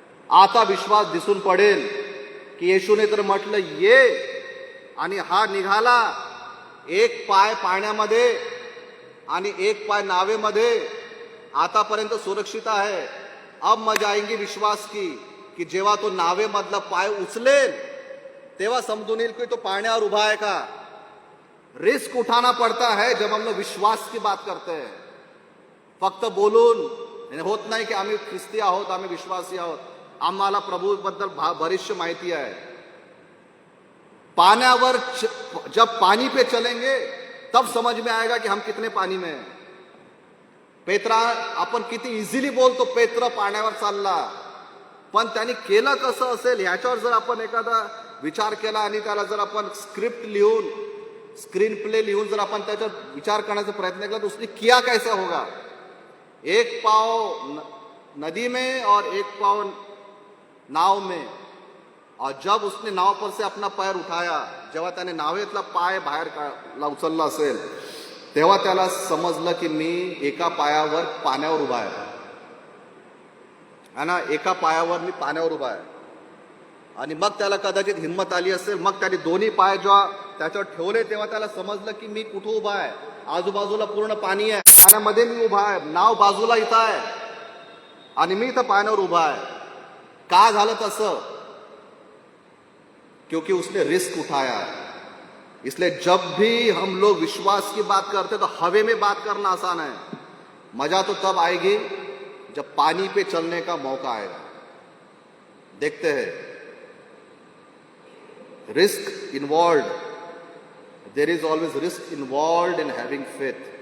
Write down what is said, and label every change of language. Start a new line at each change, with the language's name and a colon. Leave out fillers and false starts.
Marathi: आता विश्वास दिसून पडेल की येशूने तर म्हटलं ये, आणि हा निघाला. एक पाय पाण्यामध्ये आणि एक पाय नावेमध्ये, आतापर्यंत सुरक्षित आहे.
Hindi: अब मजा आएंगी विश्वास की
Marathi: जेव्हा तो नावेमधला पाय उचलेल तेव्हा समजून येईल की तो पाण्यावर उभा आहे का.
Hindi: रिस्क उठाना पड़ता है जब हम लोग विश्वास की बात करते हैं.
Marathi: फक्त बोलून होत नाही की आम्ही ख्रिस्ती आहोत, आम्ही विश्वासी आहोत, आम्हाला प्रभूबद्दल बरीचशी माहिती आहे.
Hindi: पाण्यावर जब पानी पे चलेंगे तब समझ में आएगा कि हम कितने पानी में हैं.
Marathi: पेत्रा, आपण किती इझिली बोलतो पेत्र पाण्यावर चालला, पण त्यांनी केलं कसं असेल ह्याच्यावर जर आपण एखादा विचार केला आणि त्याला जर आपण स्क्रिप्ट लिहून, स्क्रीन प्ले लिहून जर आपण त्याच्यावर विचार करण्याचा प्रयत्न केला
Hindi: तो उसने किया कैसा होगा. एक पाव नदी में और एक पाव नाव में, और जब उसने नाव पर से अपना पैर उठाया,
Marathi: जेव्हा त्याने नावेतला पाय बाहेर उचलला असेल तेव्हा त्याला समजलं की मी एका पायावर पाण्यावर उभा आहे. है ना, एका पायावर मी पाण्यावर उभा आहे आणि मग त्याला कदाचित हिंमत आली असेल, मग त्याने दोन्ही पाय जेव्हा त्याच्यावर ठेवले तेव्हा त्याला समजलं की मी कुठं उभा आहे, आजूबाजूला पूर्ण पाणी आहे, पाण्यामध्ये मी उभा आहे, नाव बाजूला इथं आहे आणि मी इथं पाण्यावर उभा आहे. का झालं तसं?
Hindi: क्योंकि उसने रिस्क उठाया. इसलिए जब भी हम लोग विश्वास की बात करते तो हवे में बात करना आसान है, मजा तो तब आएगी जब पानी पे चलने का मौका आएगा. देखते हैं,
English: Risk involve, there is always risk involve in having faith.